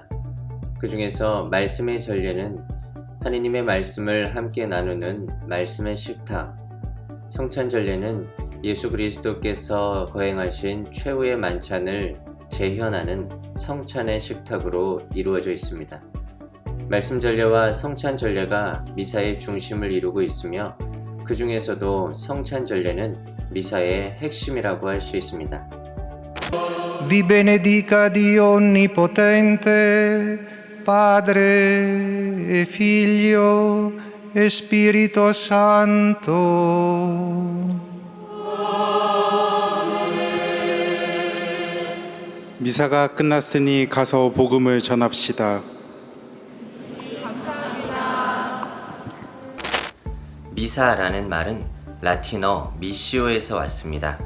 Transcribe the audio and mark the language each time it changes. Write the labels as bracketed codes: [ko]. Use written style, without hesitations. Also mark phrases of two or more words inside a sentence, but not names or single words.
[ko] 그 중에서 말씀의 전례는 하느님의 말씀을 함께 나누는 말씀의 식탁, 성찬 전례는 예수 그리스도께서 거행하신 최후의 만찬을 재현하는 성찬의 식탁으로 이루어져 있습니다. 말씀 전례와 성찬 전례가 미사의 중심을 이루고 있으며 그 중에서도 성찬 전례는 미사의 핵심이라고 할 수 있습니다. [it] Vi benedica Dio Onnipotente, Padre e Figlio e Spirito Santo. [ko] 미사가 끝났으니 가서 복음을 전합시다. 미사라는 말은 라틴어 미시오에서 왔습니다.